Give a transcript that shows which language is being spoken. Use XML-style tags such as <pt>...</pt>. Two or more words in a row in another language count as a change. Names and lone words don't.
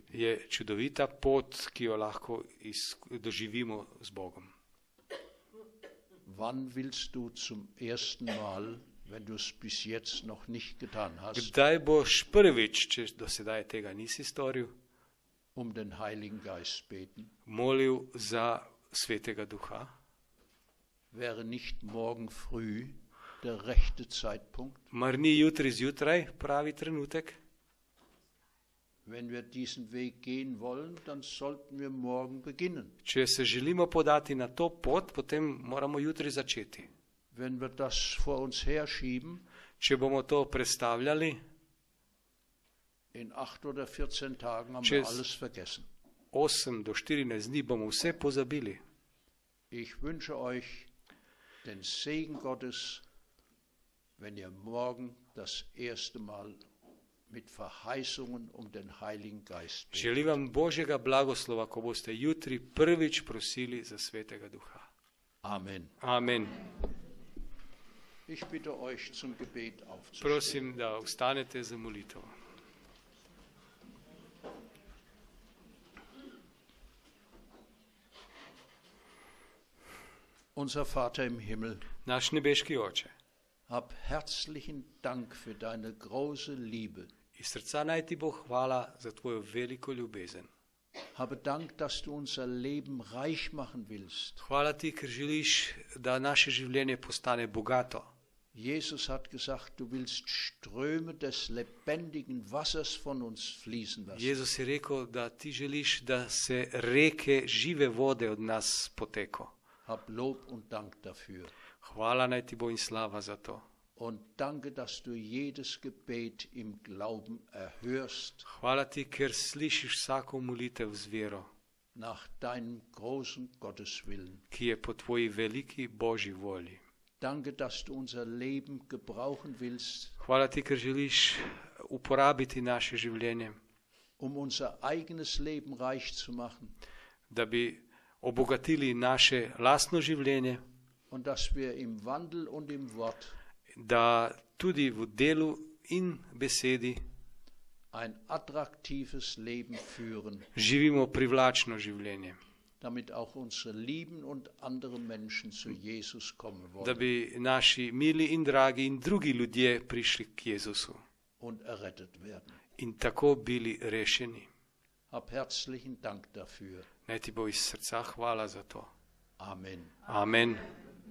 <sl>je čudovita pot, ki jo lahko doživimo z Bogom.</sl> <de>Wann willst du zum ersten Mal, wenn du es bis jetzt noch nicht getan hast,</de> <sl>Kdaj boš prvič, če do sedaj tega nisi storil,</sl> <de>um den Heiligen Geist beten?</de> <sl>molil za Svetega Duha?</sl> <de>Wäre nicht morgen früh der rechte Zeitpunkt?</de> <sl>Mar ni jutri zjutraj pravi trenutek?</sl> <de>Wenn wir diesen Weg gehen wollen, dann sollten wir morgen beginnen.</de> <sl>Če se želimo podati na to pot, potem moramo jutri začeti.</sl> <de>Wenn wir das vor uns herschieben,</de> <sl>Če bomo to prestavljali,</sl> <de>in 8 oder 14 Tagen haben Tschüss. wir alles vergessen.</de> <sl>8 do 14 dni bomo vse pozabili.</sl> <de>Ich wünsche euch den Segen Gottes, wenn ihr morgen das erste Mal mit Verheißungen um den Heiligen Geist betet.</de> <sl>Želim vam Božjega blagoslova, ko boste jutri prvič prosili za Svetega Duha.</sl> <de>Amen.</de> <sl>Amen.</sl> <de>Ich bitte euch zum Gebet aufzustehen.</de> <sl>Prosim, da vstanete za molitev.</sl> <de>Unser Vater im Himmel,</de> <sl>Naš nebeški Oče,</sl> <de>hab herzlichen Dank für deine große Liebe.</de> <sl>iz srca naj ti bo hvala za tvojo veliko ljubezen.</sl> <de>Habe Dank, dass du unser Leben reich machen willst.</de> <sl>Hvala ti, ker želiš, da naše življenje postane bogato.</sl> <de>Jesus hat gesagt, du willst Ströme des lebendigen Wassers von uns fließen lassen.</de> <sl>Jezus je rekel, da ti želiš, da se reke žive vode od nas poteko.</sl> <de>Hab Lob und Dank dafür.</de> <sl>Hvala naj ti bo in slava za to.</sl> <de>Und danke, dass du jedes Gebet im Glauben erhörst,</de> <sl>Hvala ti, ker slišiš vsako molitev z vero,</sl> <de>nach deinem großen Gotteswillen.</de> <sl>ki je po tvoji veliki Božji volji.</sl> <de>Danke, dass du unser Leben gebrauchen willst,</de> <sl>Hvala ti, ker želiš uporabiti naše življenje,</sl> <de>unser eigenes Leben reich zu machen</de> <sl>da bi obogatili naše lastno življenje,</sl> <de>und dass wir im Wandel und im Wort</de> <sl>da tudi v delu in besedi</sl> <de>ein attraktives Leben führen,</de> <sl>živimo privlačno življenje,</sl> <de>damit auch unsere lieben und andere Menschen zu Jesus kommen</de> <sl>da</sl> <de>wollen</de> <sl>bi naši mili in dragi in drugi ljudje prišli k Jezusu</sl> <de>und errettet werden.</de> <sl>in tako bili rešeni.</sl> <de>Hab herzlichen Dank dafür.</de> <sl>Naj ti bo iz srca hvala za to.</sl> <de>Amen.</de> <sl>Amen.</sl>